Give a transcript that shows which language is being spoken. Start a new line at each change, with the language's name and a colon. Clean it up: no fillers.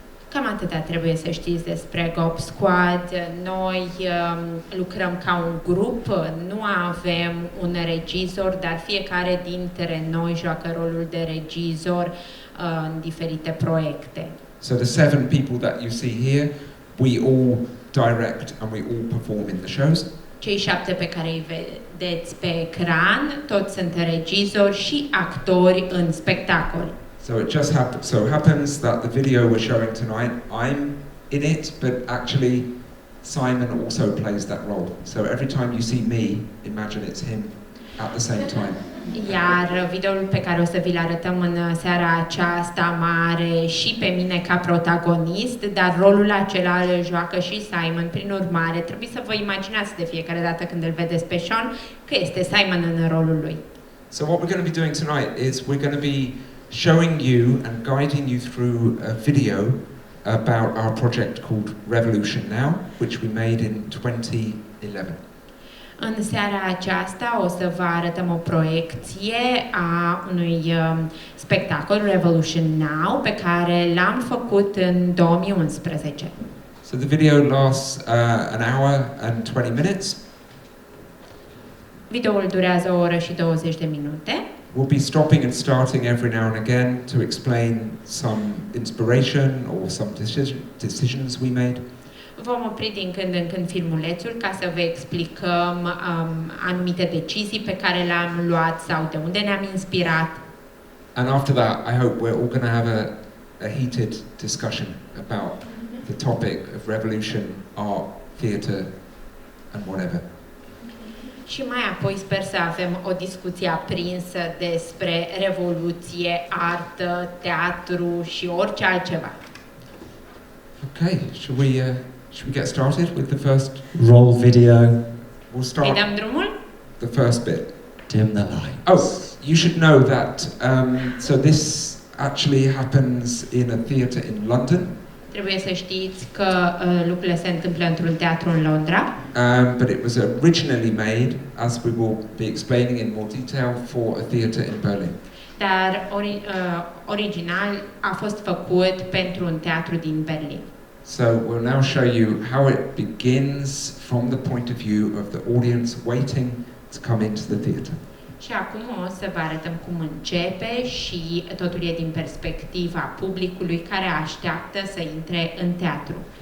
Romanian: Cam atâta trebuie să știți despre Gob Squad. Noi lucrăm ca un grup, nu avem un regizor, dar fiecare dintre noi joacă rolul de regizor în diferite proiecte.
English: So the 7 people that you see here, we all direct and we all perform in the shows.
Romanian: Cei 7 pe care îi vedeți pe ecran, toți sunt regizori și actori în spectacol.
English: So it just happens that the video we're showing tonight, I'm in it, but actually Simon also plays that role. So every time you see me, imagine it's him at the same time.
Romanian: Iar videoul pe care o să vi-l arătăm în seara aceasta are și pe mine ca protagonist, dar rolul acela îl joacă și Simon. Prin urmare, trebuie să vă imaginați de fiecare dată când îl vedeți pe Sean că este Simon în rolul lui.
English: So what we're going to be doing tonight is we're going to be showing you and guiding you through a video about our project called Revolution Now, which we made in 2011.
Romanian: În seara aceasta o să vă arătăm o proiecție a unui spectacol, Revolution Now, pe care l-am făcut în 2011.
English: So the video lasts an hour and 20 minutes.
Romanian: Videoul durează o oră și 20 de minute.
English: We'll be stopping and starting every now and again to explain some inspiration or some decisions we made.
Romanian: Vom opri din când în când filmulețul ca să vă explicăm anumite decizii pe care le-am luat sau de unde ne-am inspirat.
English: And after that, I hope we're all going to have a heated discussion about the topic of revolution, art, theatre and whatever.
Romanian: Și mai apoi sper să avem o discuție aprinsă despre revoluție, artă, teatru și orice altceva.
English: Okay, should we get started with the first Roll video. We'll start
Romanian: Îi dăm drumul?
English: the first bit. Dim the lights. Oh, you should know that so this actually happens in a theatre in London.
Romanian: Trebuie să știți că lucrurile se întâmplă într-un teatru în Londra.
English: But it was originally made, as we will be explaining in more detail, for a theatre in Berlin.
Romanian: Dar original a fost făcut pentru un teatru din Berlin.
English: So we'll now show you how it begins from the point of view of the audience waiting to come into the theatre.
Romanian: Și acum o să vă arătăm cum începe și totul e din perspectiva publicului care așteaptă să intre în teatru.